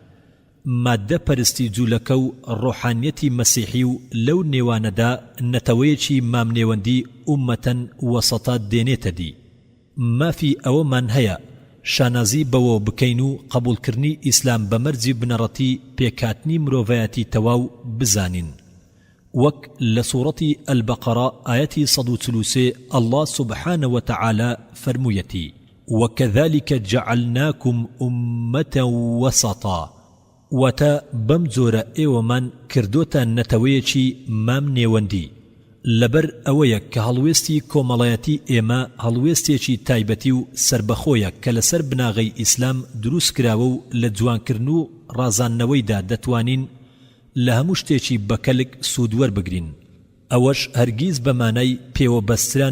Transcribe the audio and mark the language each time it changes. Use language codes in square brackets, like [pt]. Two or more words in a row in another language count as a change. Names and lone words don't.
[ckb] مادە پەرستی جوولەکە و ڕۆحانیەتی مەسیحی و لەو نێوانەدا نەتەوەیەکی مامنێوەندی ئومەتەن وەسەتە دێنێتە دی مافی ئەوەمان هەیە شانازی بەوە بکەین و قبولکردنی ئیسلام بە مەرجی بنەڕەتی پێکاتنی مرۆڤایەتی تەواو بزانین وەک لە سوورەتی ئەلبەقەرە ئایەتی 143 [ar] الله سبحانه وتعالى [ckb] فەرموویەتی [ar] وكذلك جعلناكم أمة وسطا [ckb] واتا بم جۆرە ئێوەمان کردوتە نەتەوەیەکی مام نێوەندی لەبەر ئەوەیە کە هەڵوێستی کۆمەڵایەتی ئێمە هەڵوێستێکی تایبەتی و سربەخۆیە کە لەسەر بناغەی ئیسلام دروست کراوە و لە جوانکردن و ڕازاندنەوەیدا دەتوانین لە هەموو شتێکی بەکەلک سوودوەربگرین ئەوەش هەرگیز بەمانای پێوەبەستران